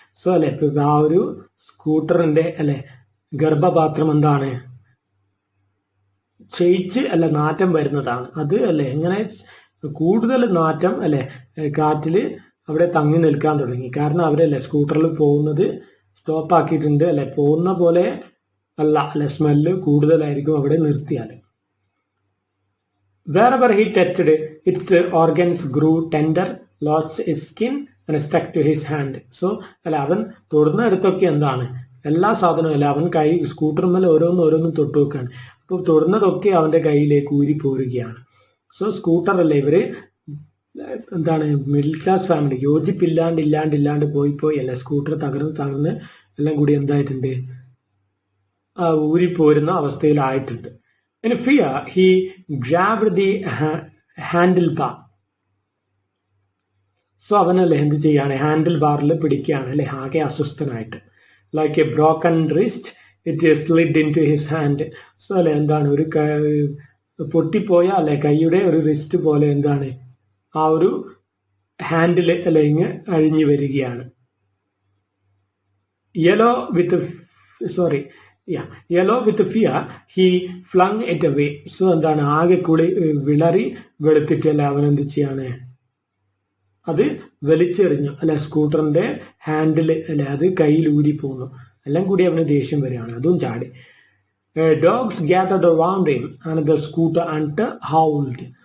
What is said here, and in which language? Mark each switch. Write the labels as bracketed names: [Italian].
[Malayalam] So അല്ലെ ആ ഒരു സ്കൂട്ടറിന്റെ അല്ലെ ഗർഭപാത്രം എന്താണ് ക്ഷയിച്ച് അല്ലെ നാറ്റം വരുന്നതാണ്. അത് അല്ലെ എങ്ങനെ കൂടുതൽ നാറ്റം അല്ലെ കാറ്റില് അവിടെ തങ്ങി നിൽക്കാൻ തുടങ്ങി, കാരണം അവരല്ലേ സ്കൂട്ടറിൽ പോകുന്നത് സ്റ്റോപ്പ് ആക്കിയിട്ടുണ്ട് അല്ലെ, പോകുന്ന പോലെ അല്ല അല്ലെ, സ്മെല്ല് കൂടുതലായിരിക്കും അവിടെ നിർത്തിയാൽ. [English] Wherever he touched, its organs grew tender, lost his skin and stuck to his hand. [Malayalam] So അല്ല അവൻ തൊടുന്നിടത്തൊക്കെ എന്താണ് എല്ലാ സാധനവും അല്ല, അവൻ കൈ സ്കൂട്ടറിന്മേൽ ഓരോന്നും തൊട്ടു വെക്കാണ്. അപ്പോൾ തൊടുന്നതൊക്കെ അവന്റെ കയ്യിലേക്ക് ഊരി പോരുകയാണ്. സോ സ്കൂട്ടർ അല്ലേ ഇവര് എന്താണ് മിഡിൽ ക്ലാസ് ഫാമിലി യോജിപ്പില്ലാണ്ട് പോയി അല്ലെ സ്കൂട്ടർ തകർന്ന് എല്ലാം കൂടി എന്തായിട്ടുണ്ട് ഊരിപ്പോരുന്ന അവസ്ഥയിലായിട്ടുണ്ട്. [English] In fear, he grabbed the handlebar. [Malayalam] So അവനല്ലേ എന്ത് ചെയ്യാണ് ഹാൻഡിൽ ബാറിൽ പിടിക്കുകയാണ് അല്ലെ, ആകെ അസ്വസ്ഥനായിട്ട്. [English] Like a broken wrist it slid into his hand. [Malayalam] So അല്ലെ എന്താണ് ഒരു പൊട്ടിപ്പോയ അല്ലെ കൈയുടെ ഒരു റിസ്റ്റ് പോലെ എന്താണ് ആ ഒരു ഹാൻഡിൽ അല്ലെ ഇങ്ങ് അഴിഞ്ഞു വരികയാണ്. [English] Yellow with sorry, yeah, yellow with fear, he flung it away. [Malayalam] So എന്താണ് ആകെ വിളറി വെളുത്തിട്ടല്ലേ അവൻ എന്ത് ചെയ്യാണ്, അത് വലിച്ചെറിഞ്ഞു അല്ലെ. സ്കൂട്ടറിന്റെ ഹാൻഡിൽ അല്ലെ അത് കയ്യിൽ ഊരി പോകുന്നു. എല്ലാം കൂടി അവന് ദേഷ്യം വരികയാണ്, അതും ചാടി. [English] Dogs gathered around him and the scooter and howled.